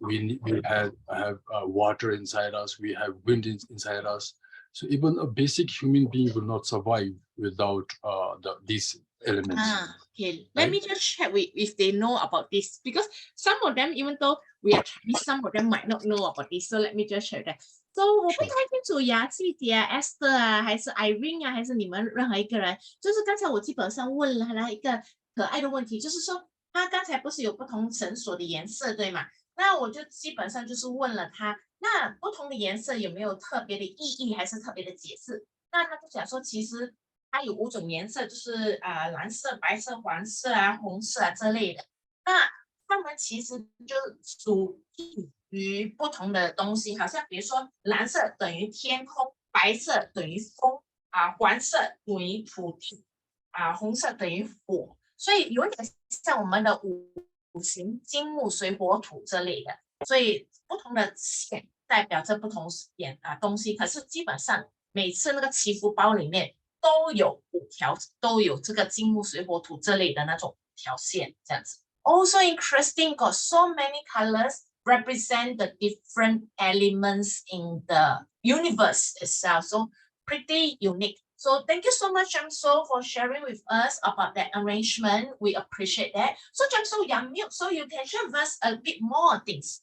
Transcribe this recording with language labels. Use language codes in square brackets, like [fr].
[en] We have water inside us. We have wind inside us. So even a basic human being will not survive without these elements. Okay. Let me just check if they know about this, because some of them, even though we are Chinese, some of them might not know about this. So let me just check that. [zh] So 我不太清楚呀，季姐啊 Esther 啊，还是 Irene 啊，还是你们任何一个人，就是刚才我基本上问了他一个可爱的问题，就是说他刚才不是有不同绳索的颜色，对吗？那我就基本上就是问了他，那不同的颜色有没有特别的意义，还是特别的解释？那他就讲说，其实它有5种颜色，就是蓝色、白色、黄色啊、红色啊这类的。那它们其实就属于不同的东西，好像比如说蓝色等于天空，白色等于风黄色等于土地红色等于火，所以有点像我们的五行金木水火土这类的，所以不同的线代表着不同东西，可是基本上每次那个祈福包里面都有5条，都有这个金木水火土这类的那种5条线这样子。 [en] Also interesting, got so many colors represent the different elements in the universe itself. So pretty unique. So thank you so much, Jamso, for sharing with us about that arrangement. We appreciate that. So Jamso, you're mute, so you can share with us a bit more things.